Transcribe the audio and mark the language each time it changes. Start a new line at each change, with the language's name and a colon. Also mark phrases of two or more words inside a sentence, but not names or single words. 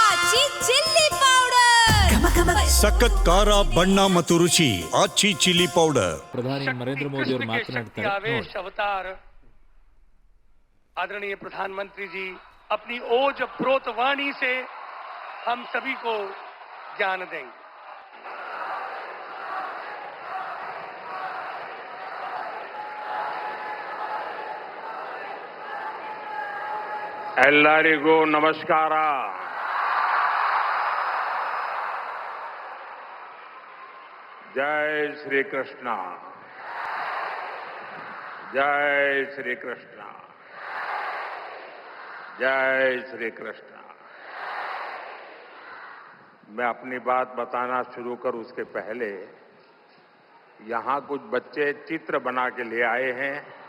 Kannada: ಆಚಿ ಚಿಲ್ಲಿ ಪೌಡರ್ ಸಖತ್ ಖಾರ ಬಣ್ಣ ಮತ್ತು ರುಚಿ ಆಚಿ ಚಿಲ್ಲಿ ಪೌಡರ್. ಪ್ರಧಾನಿ ನರೇಂದ್ರ ಮೋದಿ ಅವರು ಮಾತನಾಡ್ತಾರೆ
Hindi: आवेश अवतार आदरणीय प्रधानमंत्री जी अपनी ओज प्रोत वाणी से हम सभी को ज्ञान देंगे।
Kannada: ಎಲ್ಲರಿಗೂ ನಮಸ್ಕಾರ.
Hindi: जय श्री कृष्ण, जय श्री कृष्ण, जय श्री कृष्ण। मैं अपनी बात बताना शुरू कर उसके पहले यहां कुछ बच्चे चित्र बना के ले आए हैं।